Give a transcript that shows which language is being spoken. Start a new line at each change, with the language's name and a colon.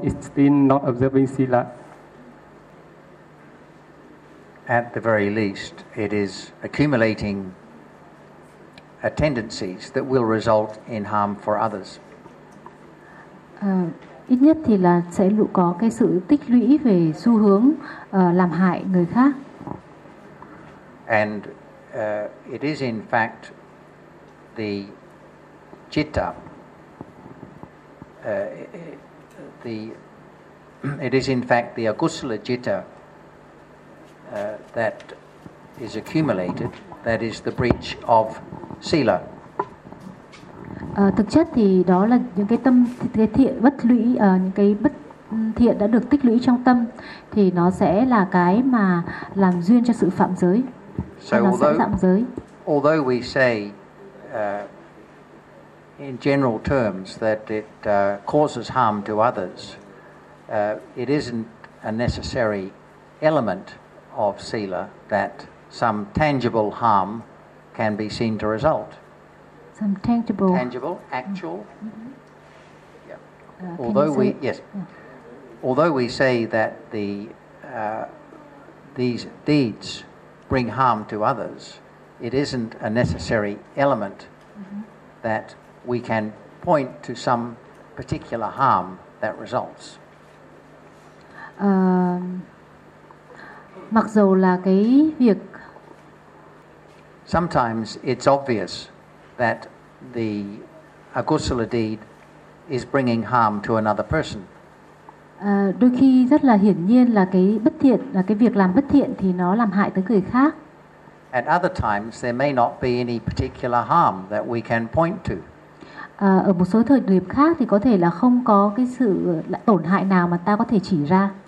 English: It's still not observing sila. At the very least, it is accumulating tendencies that will result in harm for others.
Vietnamese: Ít nhất thì là sẽ có cái sự tích lũy về xu hướng làm hại người khác.
English: And it is in fact the citta, the akusala citta that is accumulated, that is the breach of sila.
Vietnamese: Thực chất thì đó là những cái tâm cái thiện bất lũy, những cái bất thiện đã được tích lũy trong tâm thì nó sẽ là cái mà làm duyên cho sự phạm giới.
English: So
Vietnamese: nó
English: although,
Vietnamese: sẽ phạm giới.
English: Although we say in general terms that it causes harm to others, it isn't a necessary element of sila that some tangible harm can be seen to result. Some tangible. Tangible, actual. Mm-hmm. Yeah. Although we say that the these deeds bring harm to others, it isn't a necessary element that we can point to some particular harm that results.
Vietnamese: Mặc dù là cái việc
English: sometimes it's obvious that the agusala deed is bringing harm to another person.
Vietnamese: Đôi khi rất là hiển nhiên là cái bất thiện, là cái việc làm bất thiện thì nó làm hại tới người khác.
English: At other times there may not be any particular harm that we can point to.
Vietnamese: Ở một số thời điểm khác thì có thể là không có cái sự tổn hại nào mà ta có thể chỉ ra.